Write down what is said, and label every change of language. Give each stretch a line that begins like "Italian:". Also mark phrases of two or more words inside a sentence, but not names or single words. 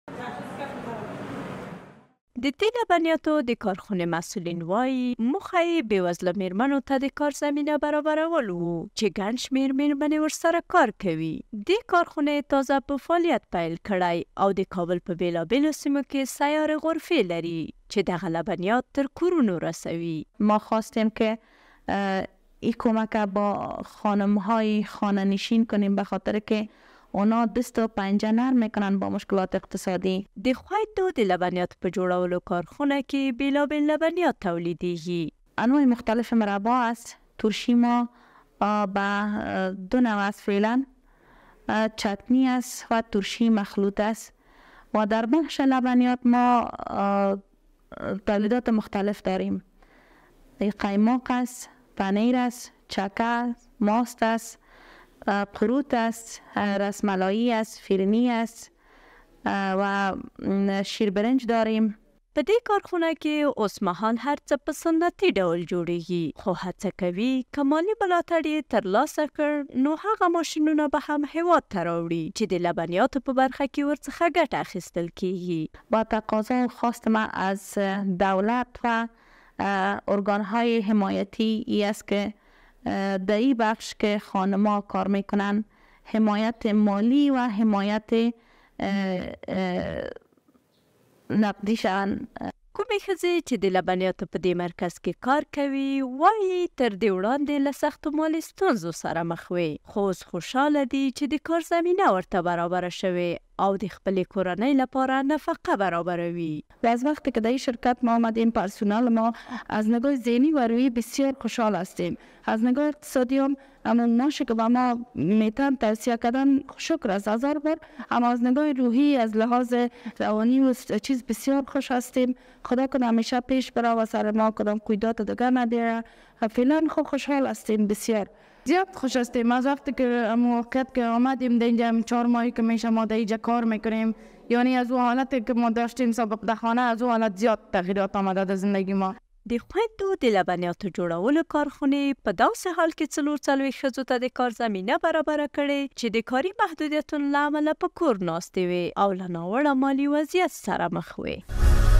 Pashto: د دې لبنیاتو د کارخونې مسؤلین وایي موخه یې بېوزله میرمنو ته د کار زمینه برابرول و چې ګڼ شمېر میرمنې ورسره کار کوي. دې کارخونې تازه په فعالیت پیل کړی او د کابل په بېلابېلو سیمو کې سیارې غرفې لري چې دغه لبنیات تر کورونو رسوي.
Persian: ما خواستیم که این کمک با خانم‌های خانه نشین کنیم به خاطر که اونا دست و پنجه نرم میکنن با مشکلات اقتصادی.
Pashto: د خویندو د لبنیات په جوړولو کارخونه کې بیلابیل لبنیات تولیدیږي.
Persian: انواع مختلف مربا است. ترشی ما به 2 نوع است فعلا. چتنی است و ترشی مخلوط است. و در بخش لبنیات ما تولیدات مختلف داریم. قیماق است، پنیر است، چکه، ماست است، قروت است، رسملایی است، فیرنی است و شیر برنج داریم.
Pashto: په دې کارخونه کې اوس مهال هر څه په سنتي ډول جوړیږي، خو هڅه کوي که مالي ملاتړ یې ترلاسه کړ نو هغه ماشینونه به هم هیواد ته راوړي چې د لبنیاتو په برخه کې ورڅخه ګټه اخیستل کیږي.
Persian: با تقاضا خواست ما از دولت و ارگانهای حمایتی ای است که در این بخش که خانم‌ها کار میکنن حمایت مالی و حمایت نقدی شون.
Pashto: کومې ښځې چې د لبنیاتو په دې مرکز کې کار کوي وایي تر دې وړاندې له سختو مالي ستونزو سره مخ وي، خو اوس خوشحاله دي چې د کار زمینه ورته برابره شوې او د خپلې کورنۍ لپاره نفقه برابروي.
Persian: و از وقتی که در این شرکت ما آمدیم پرسونال ما از نگاه ذهنی و روحی بسیار خوشحال هستیم. از نگاه اقتصادی هم همون ناشه که با ما میتن توصیه کردن شکر است 1000 بار، اما از نگاه روحی از لحاظ روانی و چیز بسیار خوش هستیم. خدا کنه همیشه پیش بره و سر ما کدام کویدات دیگر نداره. فعلا خوب خوشحال هستیم بسیار. زیاد خوش هستیم از وقتی که موقعیت که آمدیم اینجا 4 ماهی که میشه ما در اینجا کار میکنیم، یعنی از اون حالتی که ما داشتیم سابق در خانه از اون حالت زیاد تغییرات آمده در زندگی ما.
Pashto: د خویندو د لبنیاتو جوړولو کارخونې په داسې حال کې 44 ښځو ته د کار زمینه برابره کړې چې د کاري محدودیتونو له امله په کور ناستې وې او له ناوړه مالي وضعیت سره مخ وې.